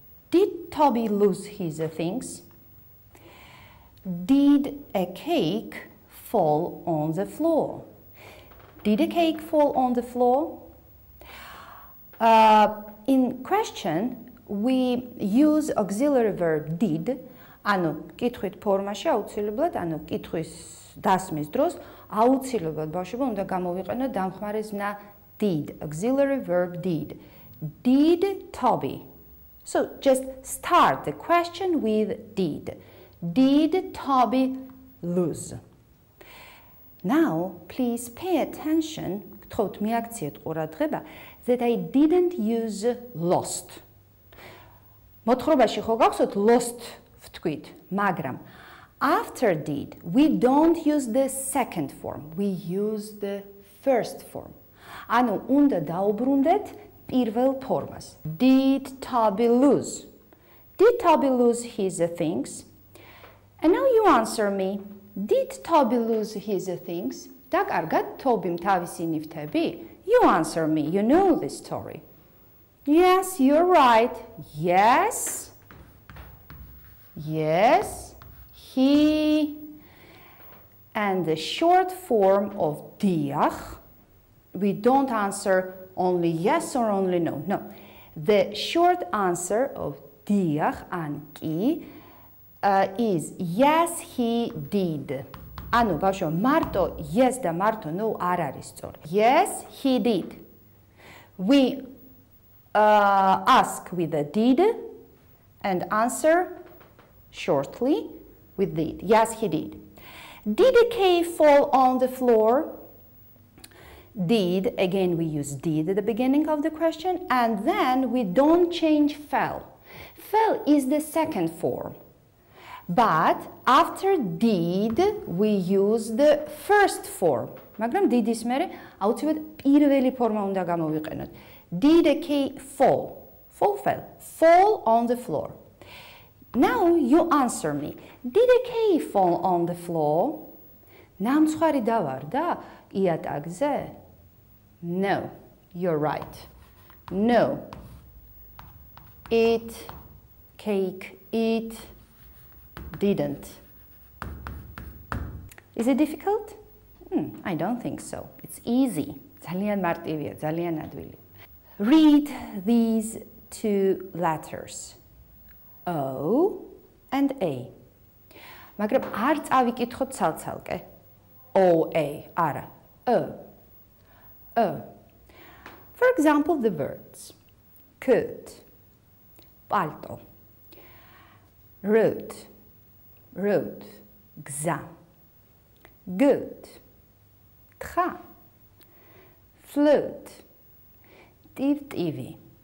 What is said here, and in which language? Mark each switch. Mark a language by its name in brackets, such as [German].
[English] Did Toby lose his things? Did a cake fall on the floor? Did a cake fall on the floor? In question, we use auxiliary verb did. [Georgian] ანუ კითხვით ფორმაში აუცილებლად, ანუ კითხვის დასმის დროს აუცილებლად ბავშვებო უნდა გამოვიყენოთ დამხმარე ზნა did, [English] auxiliary verb did. Did Toby. So just start the question with did. Did Toby lose? Now, please pay attention, [Georgian] გთხოვთ მიაქციეთ ყურადღება, [English] that I didn't use lost. [Georgian] მოთხრობაში ხო გახსოვთ lost ვთქვით, მაგრამ [English] after did, we don't use the second form, we use the first form. [Georgian] ანუ უნდა დაუბრუნდეთ პირველ ფორმას. [English] Did Toby lose? Did Toby lose his things? And now you answer me. Did Toby lose his things? [Georgian] დაკარგა Toby-მ თავისი ნივთები? [English] You answer me. You know the story. Yes, you're right. Yes. Yes. He. And the short form of diach, we don't answer only yes or only no. No. The short answer of diach and ki is yes, he did. [Georgian] ანუ ბავშვო, მარტო yes და მარტო no არ არის სწორი. [English] Yes, he did. We ask with the did and answer shortly with did. Yes, he did. Did a cake fall on the floor? Did, again we use did at the beginning of the question, and then we don't change fell. Fell is the second form. But after did, we use the first form. [Georgian] მაგრამ did-ის მერე აუცილებლად პირველი ფორმა უნდა გამოვიყენოთ. [English] Did a cake fall? fell. Fall on the floor. Now you answer me. Did a key fall on the floor? [Georgian] ნამცხვარი დავარდა იატაკზე? [English] No, you're right. No. It, cake, it didn't. Is it difficult? I don't think so. It's easy. [Georgian] ძალიან მარტივია, ძალიან ადვილი. [English] Read these two letters. [Georgian] O and A. მაგრამ არ წავიკითხოთ ცალ-ცალკე. O-A, არა. O. [English] For example, the words coat, palto, road, gza, good, თხა, float, ტივ-ტივი.